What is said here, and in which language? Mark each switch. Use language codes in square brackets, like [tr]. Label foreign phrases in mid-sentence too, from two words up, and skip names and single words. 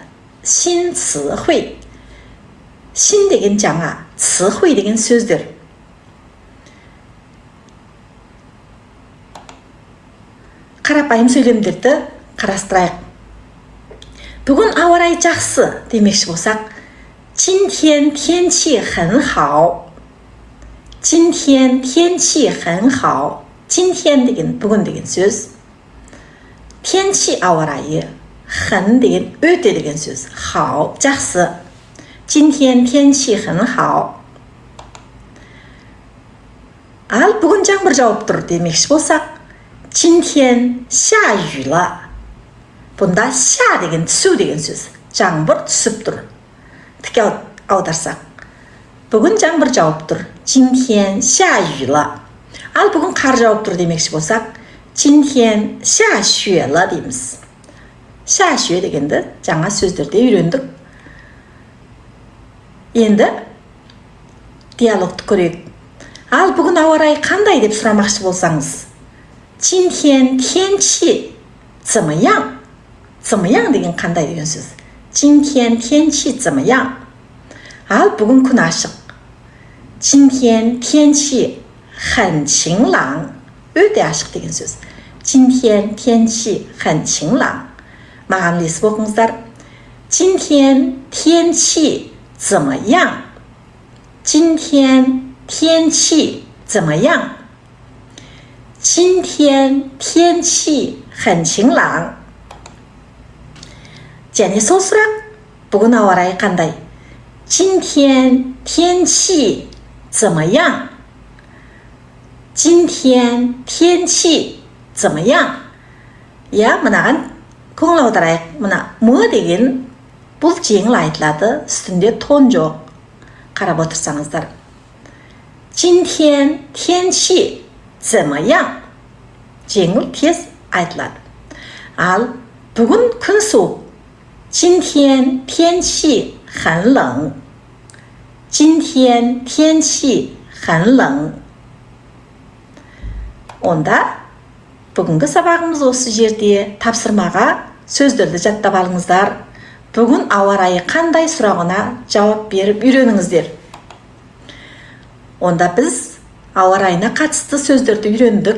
[zh] 新词汇. [kk] Син деген жаңа, [zh] 词汇 [kk] деген сөздер. Қарапайым сөйлемдерді қарастырайық. Бүгін ауа райы жақсы демекші болсақ, [zh] 今天天气很好. 今天天气很好. [kk] 今天 деген бүгін деген сөз. 天气 ауа райы, 很деген өте деген сөз. 好 жақсы. [zh] 今天天气很好. [kk] Ал бүгін жаңбыр жауып тұр демекші болсақ, [zh] 今天下雨了. [kk] Бұнда ша деген түсу деген сөз. Жаңбыр түсіп тұр. Тіке аударсақ. Бүгін жаңбыр жауып тұр. [zh] 今天下雨了. [kk] Ал бүгін қар жауып тұр демекші болсақ, [zh] 今天下雪了дейміз. [kk] 下雪 дегенді жаңа сөздерде үйрендік. Енді диалогты көрейік. Ал бүгін ауа райы қандай деп сұрамақшы болсаңыз, [zh] 今天天气怎么样? [kk] 怎么样 деген қандай деген сөз. [zh] 今天天气怎么样? [kk] Ал бүгін күн ашық. [zh] 今天天气很晴朗. [kk] Өте ашық деген сөз. [zh] 今天天气很晴朗. [kk] Маған лесіп оқыңыздар. [zh] 今天天气怎么样? 今天天气怎么样? 今天天气很晴朗. [kk] және сол сұрақ, бүгін ауа райы қандай? [zh] 今天天气怎么样? 今天天气怎么样? Ja, [kk] мынаған көңіл аударайық. Мына мы деген бұл жеңіл айтылады, үстінде тон жоқ. Қарап отырсаңыздар. [zh] 今天天气怎么样? [kk] Жеңіл тез айтылады. Ал бүгін күн суық. [zh] 今天天气很冷. 今天天气很冷. [kk] Онда бүгінгі сабағымыз осы жерде. Тапсырмаға сөздерді жаттап алыңыздар. Бүгін ауа райы қандай сұрағына жауап беріп үйреніңіздер. Онда біз ауа райына қатысты сөздерді үйрендік.